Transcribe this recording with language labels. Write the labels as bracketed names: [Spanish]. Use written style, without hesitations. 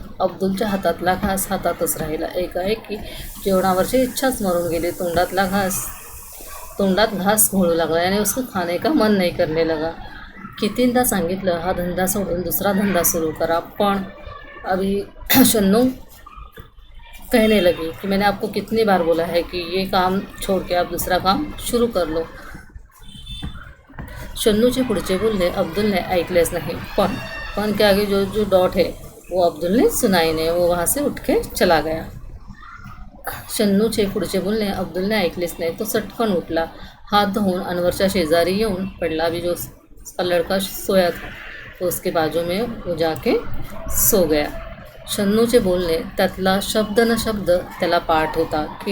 [Marathi] अब्दुलच्या हातातला घास हातातच राहिला। एकाएकी जेवणावरची इच्छाच मरून गेली। तोंडात घास घोळू लागला, [Hindi] यानी उसको खाने का मन नहीं करने लगा। [Marathi] कितींदा सांगितलं हा धंदा सोडून दूसरा धंदा सुरू करा, पण [Hindi] अभी शन्नू कहने लगी कि मैंने आपको कितनी बार बोला है कि ये काम छोड़ के आप दूसरा काम शुरू कर लो। [Marathi] शन्नूचे पुढचे बोलणे अब्दुल ने ऐकलेच नाही, पण [Hindi] के आगे जो जो डॉट है वो अब्दुल ने सुनाई नहीं, वो वहाँ से उठ के चला गया. [Marathi] शन्नूचे पुढचे बोलणे अब्दुलने ऐकलेच नाही. तो सटकन उठला, हात धुवून अनवरच्या शेजारी येऊन पडला. [Hindi] अभी जो उसका लड़का सोया था तो उसके बाजू में वो जाके सो गया. [Marathi] शन्नूचे बोलणे त्यातला शब्द न शब्द त्याला पाठ होता.